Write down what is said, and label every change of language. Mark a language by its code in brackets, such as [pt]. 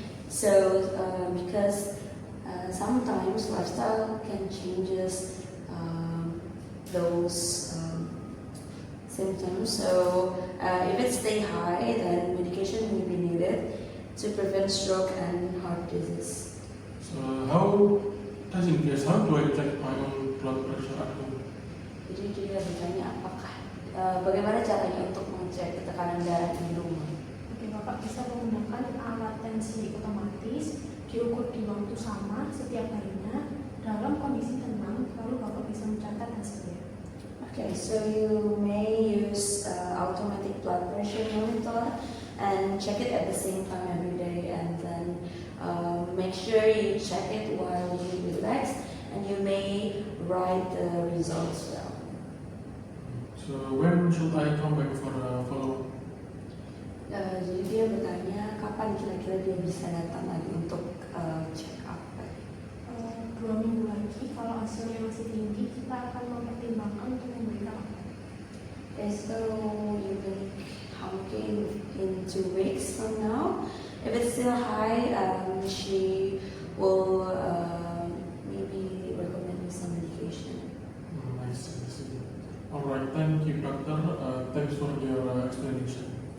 [en] So because sometimes lifestyle can changes those symptoms. So if it stay high, then medication may be needed to prevent stroke and heart disease. So how do I check my own blood pressure at home? [id] Jadi dia bertanya apakah bagaimana caranya untuk mengecek tekanan darah di rumah. Oke, Bapak bisa menggunakan alat tensi otomatis, diukur di waktu sama setiap harinya dalam kondisi tenang, lalu Bapak bisa mencatat hasilnya. [en] Okay, so you may use automatic blood pressure monitor and check it at the same time every day, and then make sure you check it while you relax, and you may write the results down. So when should I come back for a follow-up? [id] Jadi dia bertanya kapan kira-kira dia bisa datang lagi untuk check up. 2 minggu lagi, kalau hasilnya masih tinggi, kita akan mempertimbangkan untuk memberikan obat. [en] Okay, so you will counting in 2 weeks from now. If it's still high, she will maybe recommend you some medication. I see. Alright, thank you doctor. Thanks for your explanation.